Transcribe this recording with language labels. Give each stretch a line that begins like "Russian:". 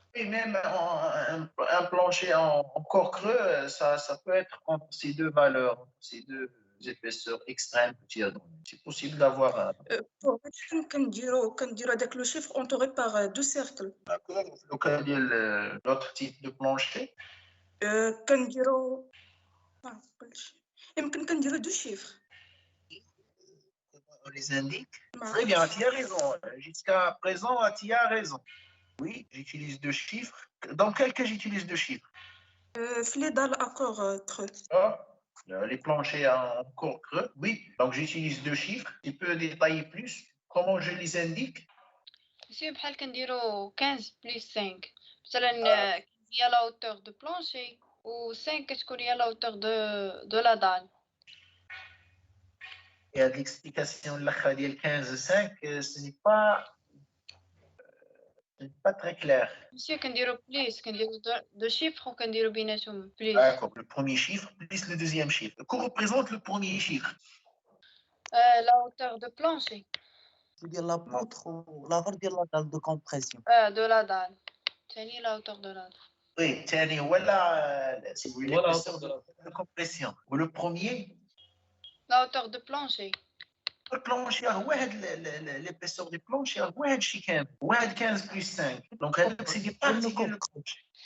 French: Et même un plancher en corps creux, ça peut être entre ces deux valeurs, entre ces deux épaisseurs extrêmes. C'est possible d'avoir Pour
Arabic: كنديرو هذاك لو شيفر
French: entouré par deux cercles. d'accord. Lequel est l'autre type de plancher?
Arabic: كنديرو يمكن كنديرو
French: deux chiffres. On les indique. Très bien, tu as raison. Jusqu'à présent, tu as raison. Oui, j'utilise deux chiffres. Dans quel cas j'utilise deux chiffres? في les dalles à corps creux. Les planchers en corps creux. Oui, donc j'utilise deux chiffres. Tu peux détailler plus comment je les indique? Monsieur,
Arabic: بحال كنديرو
French: 15 plus 5.
Arabic: مثلا هي
French: la hauteur de plancher و 5
Arabic: كتكون هي
French: la hauteur de la dalle. Et à l'explication de la 15-5, ce n'est pas très clair.
Arabic: Monsieur, كنديرو plus, كنديرو
French: deux chiffres
Arabic: و كنديرو بيناتهم plus.
French: D'accord, le premier chiffre plus le deuxième chiffre. Que représente le premier chiffre? La hauteur de plancher.
Arabic: ديال لا بوتر والآخر ديال لا دال دو كومبريسيون.
French: De la dalle. ثاني la hauteur de la dalle. Oui,
Arabic: تاني ولا
French: si vous voulez Voilà, l'épaisseur de compression. Ou le premier? La hauteur de plancher. Le plancher, l'épaisseur du plancher,
Arabic: واحد شي كامل.
French: واحد 15 plus 5. Donc, c'est des parties ديال le plancher.